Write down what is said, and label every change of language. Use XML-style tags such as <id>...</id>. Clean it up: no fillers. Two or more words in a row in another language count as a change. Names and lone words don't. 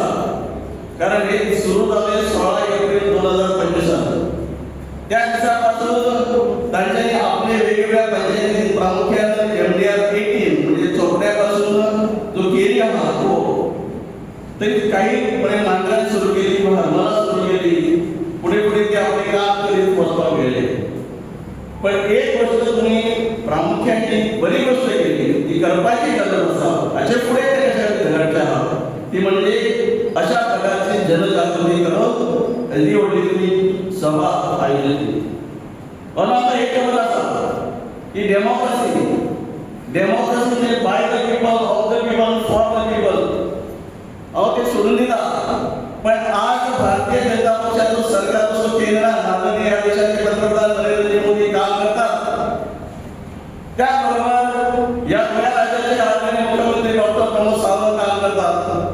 <kok>कारण हे सुरू जालें 16 एप्रिल 2025. त्या दिसा पासून तांच्यांनी आपले वेगवेगळ्या पंचायती प्रामुख्यान MDR 18 म्हणजे चोपड्या पासून जो केरी आहा तो तरी काही बरें मांद्र्यान सुरू केली, हरमला सुरू केली, पुढे पुढे ते आपले काम करीत वचपाक गेले. पण एक गोष्ट तुम्ही प्रामुख्याने बरी गोष्ट केली ती करपाची गरज आसा. हाचे फुडें ते कशें घडचें आहा ती म्हणजे अशा प्रकारची जनजागृती करप. ही व्हडली तुम्ही सभा आयोजीत केली. पण आता एक खबर आसा की डेमोक्रेसी म्हणजे</kok> <en>by the people, of the people, for the people.</en> <kok>हांव ते सोडून दिता.</kok> <mr>पण आज भारतीय जनता पक्षाचो सरकार असो केंद्रात माननीय ह्या देशाचे पंतप्रधान नरेंद्र मोदी काम करतात. त्याबरोबर या गोंया राज्याचे आदरणीय मुख्यमंत्री डॉक्टर प्रमोद सावंत काम करतात.</mr>